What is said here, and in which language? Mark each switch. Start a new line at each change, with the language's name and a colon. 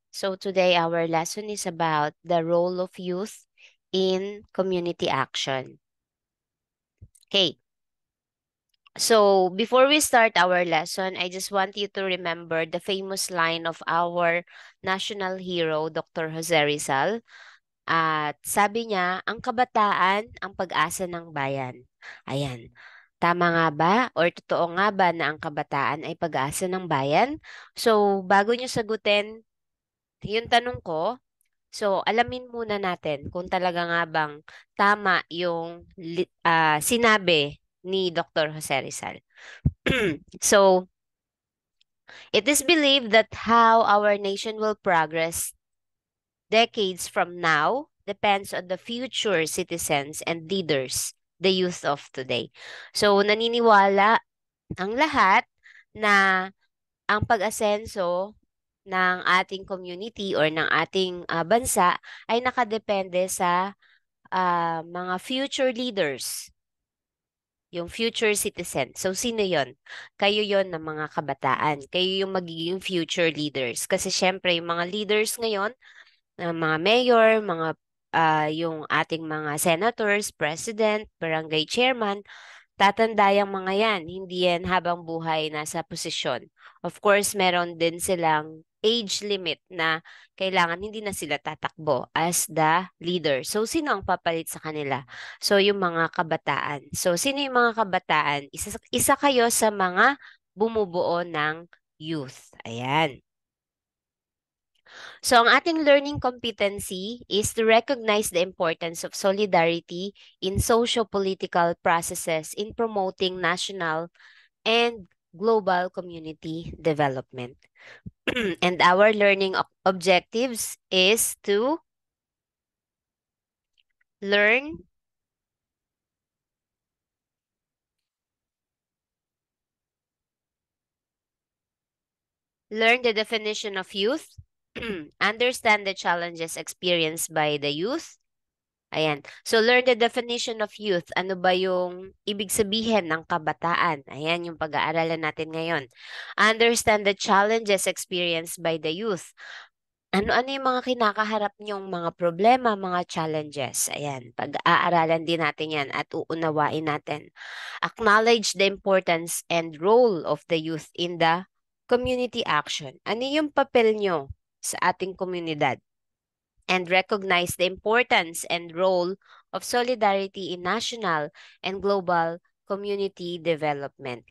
English: So today our lesson is about the role of youth in community action. Okay, so before we start our lesson, I just want you to remember the famous line of our national hero, Dr. Jose Rizal.
Filipino: At sabi niya, ang kabataan, ang pag-asa ng bayan. Ayan. Tama nga ba? Or totoo nga ba na ang kabataan ay pag-asa ng bayan? So, bago niyo sagutin yung tanong ko, so alamin muna natin kung talaga nga bang tama yung sinabi ni Dr. Jose Rizal.
English: So, it is believed that how our nation will progress decades from now depends on the future citizens and leaders, the youth of today.
Filipino: So, naniniwala ang lahat na ang pag-asenso ng ating community or ng ating bansa ay nakadepende sa mga
English: future leaders,
Filipino: yung future citizen. So, sino yon? Kayo yon ng mga kabataan. Kayo yung magiging future leaders. Kasi syempre, yung mga leaders ngayon, mga mayor, yung ating mga senators, president, barangay chairman, tatanda yung mga yan. Hindi yan habang buhay nasa posisyon.
English: Of course,
Filipino: meron din silang age limit na kailangan hindi na sila tatakbo
English: as the leader.
Filipino: So, sino ang papalit sa kanila? So, yung mga kabataan. So, sino yung mga kabataan? Isa kayo sa mga bumubuo ng youth. Ayan.
English: So,
Filipino: ang ating
English: learning competency is to recognize the importance of solidarity in socio-political processes in promoting national and global community development. And our learning objectives is to learn, learn the definition of youth, understand the challenges experienced by the youth. Ayan.
Filipino: So,
English: learn the definition of youth.
Filipino: Ano ba yung ibig sabihin ng kabataan? Ayan yung pag-aaralan natin ngayon.
English: Understand the challenges experienced by the youth.
Filipino: Ano-ano yung mga kinakaharap niyong mga problema, mga challenges? Ayan, pag-aaralan din natin yan at uunawain natin.
English: Acknowledge the importance and role of the youth in the community action.
Filipino: Ano yung papel nyo sa ating komunidad?
English: And recognize the importance and role of solidarity in national and global community development.